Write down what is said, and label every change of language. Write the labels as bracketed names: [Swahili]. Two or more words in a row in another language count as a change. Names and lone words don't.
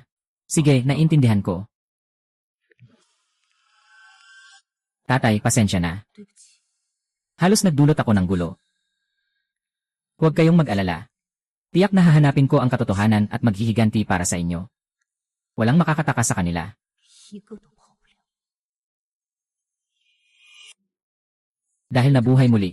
[Filipino] Sige, naintindihan ko. Tatay, pasensya na. [Chinese] 对不起， [Filipino] Halos nagdulot ako ng gulo. Huwag kayong mag-alala. Tiyak na hahanapin ko ang katotohanan at maghihiganti para sa inyo. Walang makakataka sa kanila. [Chinese] 一个都跑不了。 [Filipino] Dahil nabuhay muli.